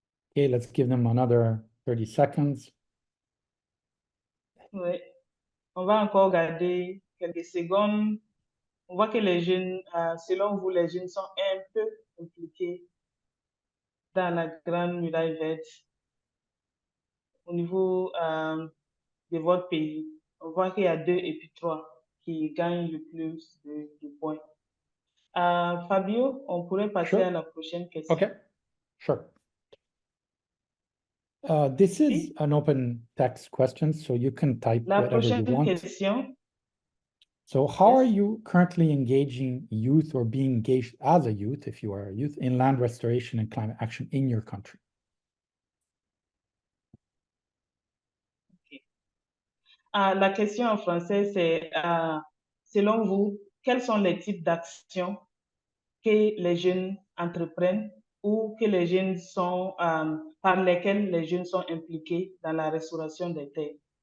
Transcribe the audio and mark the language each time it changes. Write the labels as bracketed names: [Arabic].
[English] Okay, let's give them another 30 seconds. [French] Oui. On va encore garder quelques secondes. On voit que les jeunes, selon vous, les jeunes sont un peu impliqués dans la grande muraille verte au niveau de votre pays. On voit qu'il y a 2 et puis 3 qui gagnent le plus de points. Fabio, on pourrait passer à la prochaine question. [English] Okay, sure. This is an open text question, so you can type whatever you want. Question. So how are you currently engaging youth or being engaged as a youth, if you are a youth, in land restoration and climate action in your country? Okay. [French] La question en français, c'est, selon vous, quels sont les types d'actions que les jeunes entreprennent ou que les jeunes sont, par lesquelles les jeunes sont impliqués dans la restauration des terres?